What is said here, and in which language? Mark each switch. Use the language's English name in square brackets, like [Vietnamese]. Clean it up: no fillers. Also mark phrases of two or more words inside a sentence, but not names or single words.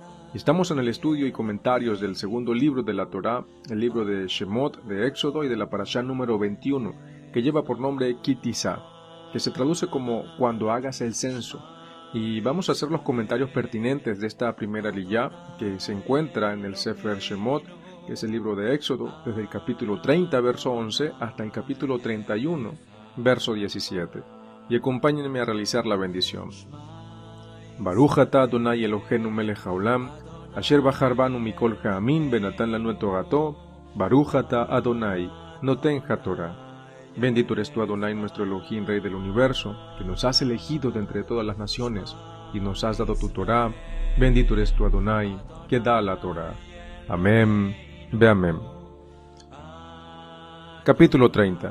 [Spanish] Estamos en el estudio y comentarios del segundo libro de la Torá, el libro de Shemot, de Éxodo y de la Parashá número 21, que lleva por nombre Kitizá, que se traduce como cuando hagas el censo. Y vamos a hacer los comentarios pertinentes de esta primera liyá, que se encuentra en el Sefer Shemot, que es el libro de Éxodo, desde el capítulo 30, verso 11, hasta el capítulo 31, verso 17. Y acompáñenme a realizar la bendición. [Hebrew] ברוך אתה אדוני אלוהינו מלך העולם, אשר בחר בנו מכל העמים ונתן לנו את תורתו, ברוך אתה אדוני נותן התורה. [Spanish] Bendito eres tú, Adonai, nuestro Elohim, Rey del universo, que nos has elegido de entre todas las naciones, y nos has dado tu Torah. Bendito eres tú, Adonai, que da la Torah. [Hebrew] אמן ואמן. [Spanish] Capítulo 30.